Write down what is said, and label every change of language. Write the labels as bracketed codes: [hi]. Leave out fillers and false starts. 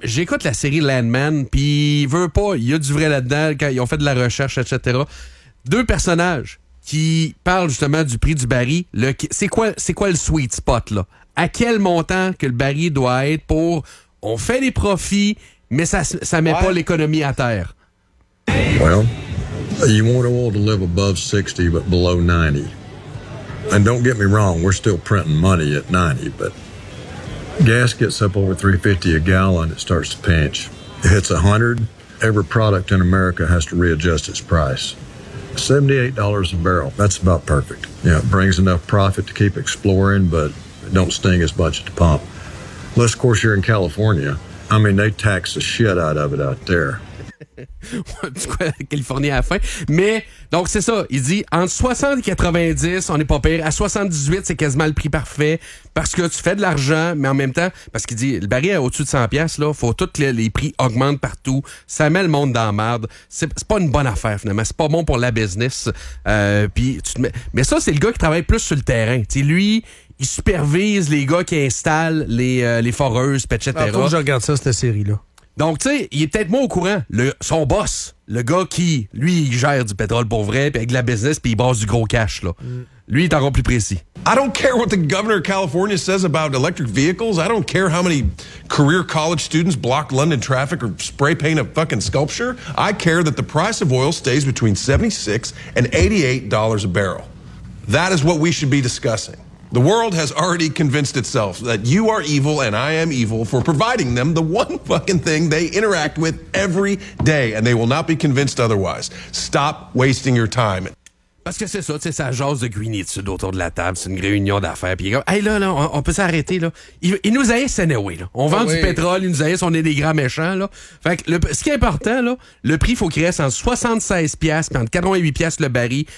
[fr] J'écoute la série Landman, puis il veut pas, il y a du vrai là-dedans, quand ils ont fait de la recherche, etc. Deux personnages qui parlent justement du prix du baril. C'est quoi le sweet spot, là? À quel montant que le baril doit être pour... on fait des profits, mais ça met pas l'économie à terre. [en] Well. You want oil to live above 60, but below 90. And don't get me wrong, we're still printing money at 90, but gas gets up over 350 a gallon, it starts to pinch. It hits 100, every product in America has to readjust its price. $78 a barrel, that's about perfect. Yeah, it brings enough profit to keep exploring, but it don't sting as much at the pump. Unless, of course, you're in California. I mean, they tax the shit out of it out there. [fr] Du coup, Californie à la fin. Mais, donc, c'est ça. Il dit, entre 60 et 90, on n'est pas pire. À 78, c'est quasiment le prix parfait. Parce que tu fais de l'argent, mais en même temps, parce qu'il dit, le baril est au-dessus de 100$, là. Faut tous les prix augmentent partout. Ça met le monde dans la merde. C'est pas une bonne affaire, finalement. C'est pas bon pour la business. Mais ça, c'est le gars qui travaille plus sur le terrain. Tu sais, lui, il supervise les gars qui installent les foreuses, etc. Alors, faut que je regarde ça, cette série-là. Donc, tu sais, il est peut-être moins au courant. Son boss, le gars qui, lui, il gère du pétrole pour vrai, puis avec de la business, puis il bosse du gros cash, là. Lui, il est encore plus précis. [en] I don't care what the governor of California says about electric vehicles. I don't care how many career college students block London traffic or spray paint a fucking sculpture. I care that the price of oil stays between $76 and $88 a barrel. That is what we should be discussing. The world has already convinced itself that you are evil and I am evil for providing them the one fucking thing they interact with every day, and they will not be convinced otherwise. Stop wasting your time. [fr] Parce que c'est ça, tu sais, ça jase de guinitude autour de la table, c'est une réunion d'affaires, puis il est comme, hey là, on peut s'arrêter, là. Il nous haïsse anyway, là. On vend du pétrole, il nous haïsse, on est des grands méchants, là. Fait que ce qui est important, là, le prix, il faut qu'il reste en 76$, puis entre 88$ le baril.